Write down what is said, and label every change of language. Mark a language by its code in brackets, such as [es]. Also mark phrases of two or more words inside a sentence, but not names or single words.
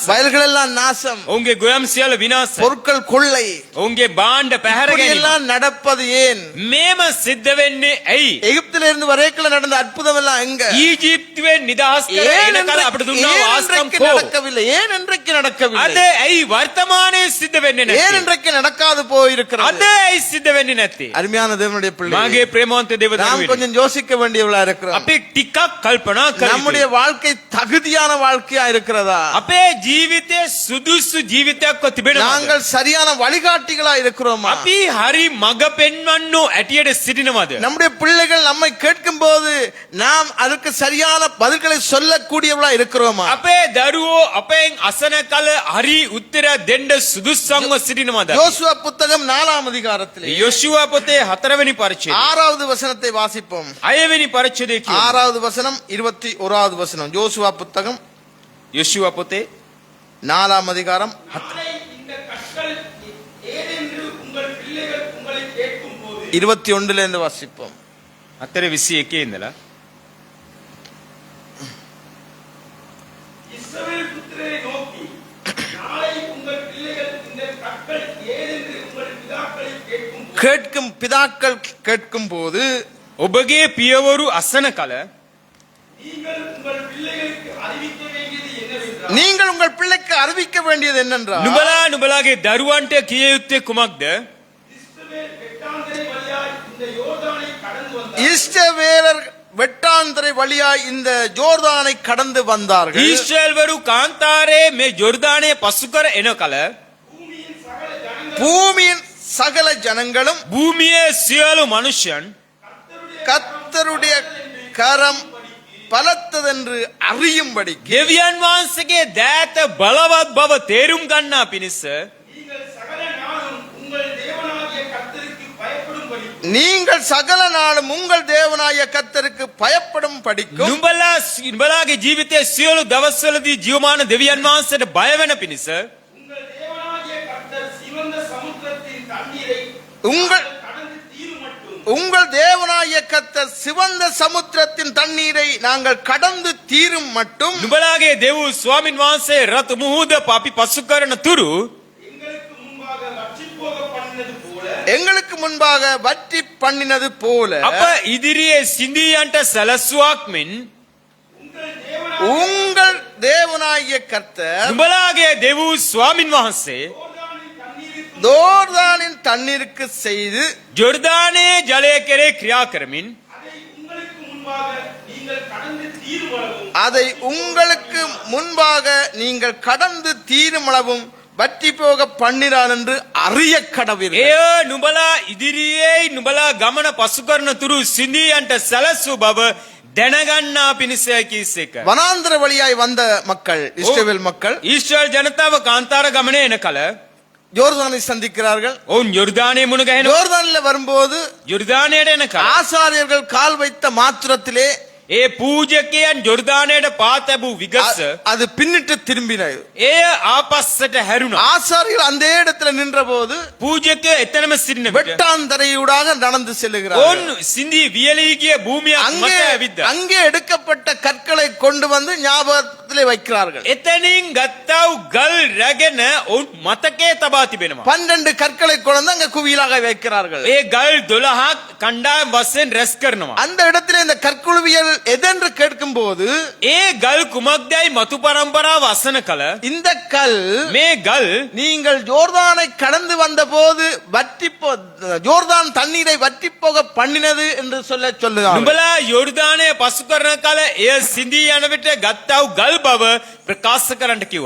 [ta] வயல்கள் எல்லாம் நாசம், [si] ඔවුන්ගේ ගොයම් සියල්ල විනාශ. [ta] பொருட்கள் கொள்ளை. [si] ඔවුන්ගේ භාණ්ඩ පැහැර [ta] இப்படி [si] ගැනීම. [ta] எல்லாம் நடப்பது ஏன்? [si] මේම සිද්ධ වෙන්නේ ඇයි? [ta] எகிப்தில இருந்து வரைக்கும் நடந்த அற்புதம் எல்லாம் எங்க? [si] ඊජිප්තුවෙන් නිදහස් කර [ta] ஏன் [si] එන කල අපට දුන්නා වූ ආස්කම් [ta] இன்றைக்கு [si] කෝ? [ta] நடக்கவில்லை? ஏன் இன்றைக்கு [si] අද [ta] நடக்கவில்லை? [si] ඇයි වර්තමානයේ සිද්ධ වෙන්නේ [ta] ஏன் [si] නැත්තේ? [ta] இன்றைக்கு நடக்காது போயிருக்கிறது? [si] අද ඇයි සිද්ධ වෙන්නේ නැත්තේ? [ta] அருமையான தேவனுடைய பிள்ளை, [si] මාගේ ප්‍රේමවන්ත [ta] நாம் [si] දේවදූතයනි, [ta] கொஞ்சம் யோசிக்க வேண்டியவளா இருக்கிறோம். [si] අපි ටිකක් කල්පනා කර [ta] நம்முடைய [si] යුතුයි. [ta] வாழ்க்கை தகுதியான வாழ்க்கையா இருக்கிறதா? [si] අපේ ජීවිතයේ සුදුසු ජීවිතයක්ව තිබෙනවද? [ta] நாங்கள் சரியான வழிகாட்டிகளா இருக்கிறோமா? [si] අපි හරි මඟ පෙන්වන්නෝ ඇටියට සිටිනවද? [ta] நம்முடைய பிள்ளைகள் நம்மை கேட்கும் போது நாம் அதுக்கு சரியான பதில்களை சொல்லக்கூடியவளா இருக்கிறோமா? [si] අපේ දරුවෝ අපෙන් අසන කල හරි උත්තර දෙන්න සුදුස්සන්ව සිටිනවද? [ta] யோசுவா புத்தகம் 4ஆம் அதிகாரத்திலே [si] යොෂුවා පොතේ 4වෙනි පරිච්ඡේදය [ta] 6வது வசனத்தை வாசிப்போம். [si] 6වෙනි පරිච්ඡේදයේ කියනවා. [ta] 6வது வசனம் 21வது வசனம். யோசுவா புத்தகம் [si] යොෂුවා පොතේ [ta] 4ஆம் அதிகாரம் இந்த கற்கள் ஏதென்று உங்கள் பிள்ளைகள் உங்களை கேட்கும் போது 21ல இருந்து வாசிப்போம். [si] 4:21 ඉඳලා [ta] இஸ்ரவேல் புத்திரரை நோக்கி நாளை உங்கள் பிள்ளைகள் இந்த கற்கள் ஏதென்று உங்கள் பிதாக்களை கேட்கும் பிதாக்கள் கேட்கும் போது [si] ඔබගේ පියවරු අසන කල [ta] நீங்கள் உங்கள் பிள்ளைகளுக்கு அறிவிக்க வேண்டியது என்னவென்றால் நீங்கள் உங்கள் பிள்ளைக்கு அறிவிக்க வேண்டியது என்னென்றால், [si] නුඹලාගේ දරුවන්ට කිය යුත්තේ කුමක්ද? [ta] இஸ்ரவேல் வெட்டாந்தரை வழியாய் இந்த யோர்தானை கடந்து வந்தார். இஸ்ரவேலர் வெட்டாந்தரை வழியாய் இந்த ஜோர்தானை கடந்து வந்தார்கள். [si] ඊශ්‍රායල්වරු කාන්තාරේ මේ ජෝර්දානයේ පසු කර එන කල [ta] பூமியின் சகல ஜனங்களும் [si] භූමියේ සියලු මනුෂ්‍යයන් [ta] கர்த்தருடைய கரம் பலத்ததென்று அறியும்படி [si] දෙවියන් වහන්සේගේ දෑත බලවත් බව තේරුම් ගන්නා පිණිස [ta] நீங்கள் சகல நாளும் உங்கள் தேவனாகிய கர்த்தருக்கு பயப்படும்படி நீங்கள் சகல நாளும் உங்கள் தேவனாய கர்த்தருக்கு பயப்படும் படிக்கும் [si] නුඹලාගේ ජීවිතයේ සියලු දවස්වලදී ජීවමාන දෙවියන් වහන්සේට බය වෙන පිණිස [ta] உங்கள் தேவனாகிய கர்த்தர் சிவந்த சமுத்திரத்தின் தண்ணீரை உங்கள் கடந்து தீரும் மட்டும் உங்கள் தேவனாய கர்த்தர் சிவந்த சமுத்திரத்தின் தண்ணீரை நாங்கள் கடந்து தீரும் மட்டும் [si] නුඹලාගේ දෙව් ස්වාමින් වහන්සේ රතු මුහුද අපි පසු කරන තුරු [ta] எங்களுக்கு முன்பாக வற்றிப்போக பண்ணினது போல எங்களுக்கு முன்பாக வற்றி பண்ணினது போல [si] අප ඉදිරියේ සිඳියන්ට සැලසුවක් මෙන් [ta] உங்கள் தேவனாகிய கர்த்தர் [si] නුඹලාගේ දෙව් ස්වාමින් වහන්සේ [ta] யோர்தானின் தண்ணீருக்கு செய்து [si] ජෝර්දානයේ ජලය කෙරේ ක්‍රියා කරමින් [ta] அதை உங்களுக்கு முன்பாக நீங்கள் கடந்து தீரும் அளவும் அதை உங்களுக்கு முன்பாக நீங்கள் கடந்து தீருமளவும் வற்றி போக பண்ணினான் என்று அறிய கடவீர்கள். [si] එය නුඹලා ඉදිරියේ නුඹලා ගමන පසු කරන තුරු සිඳියන්ට සැලසූ බව දැනගන්නා පිණිසයි කීසේක. [ta] வனாந்திர வழியாய் வந்த மக்கள், இஸ்ரவேல் மக்கள் [si] ඊශ්‍රායල් ජනතාව කාන්තාර ගමනේ එන කල [ta] யோர்தானை சந்திக்கிறார்கள். [si] ඔවුන් යෝර්දානයේ මුණ ගැහෙනවා. [ta] யோர்தானில் வரும்போது [si] යෝර්දානයට එන කල [ta] ஆசாரியர்கள் கால் வைத்த மாத்திரத்திலே [si] ඒ පූජකයන් යොර්දානයට පාතැබූ විගස [ta] அது பின்னிட்டு திரும்பினது. [si] එය ආපස්සට හැරුණා. [ta] ஆசாரியர்கள் அந்த இடத்துல நின்றபோது [si] පූජකය එතනම සිටින විට [ta] வெட்டாந்தரையூடாக நடந்து செல்லுகிறார். [si] ඔවුන් සිඳී වියලී ගිය භූමියක් [ta] அங்கே [si] මත ඇවිද්දා. [ta] அங்கே எடுக்கப்பட்ட கற்களை கொண்டு வந்து ஞாபகத்திலே வைக்கிறார்கள். [si] එතනින් ගත්තා වූ ගල් රැගෙන ඔවුන් මතකයේ තබා තිබෙනවා. [ta] 12 கற்களை கொண்டு வந்து அங்க குவியலாக வைக்கிறார்கள். [si] ඒ ගල් 12ක් කණ්ඩායම් වශයෙන් රැස් කරනවා. [ta] அந்த இடத்துல இந்த கற்குழுவியல் எதென்று கேட்கும் போது [si] ඒ ගල් කුමක්දයි මතු පරම්පරාව අසන කල [ta] இந்த கல் [si] මේ ගල් [ta] நீங்கள் யோர்தானை கடந்து வந்த போது யோர்தான் தண்ணீரை வற்றி போக பண்ணினது என்று சொல்லுகிறார். [si] නුඹලා යෝර්දානය පසු කරන කල එය සිඳී යන විට ගත්තා වූ ගල් බව ප්‍රකාශ කරන්නට කිව්වා.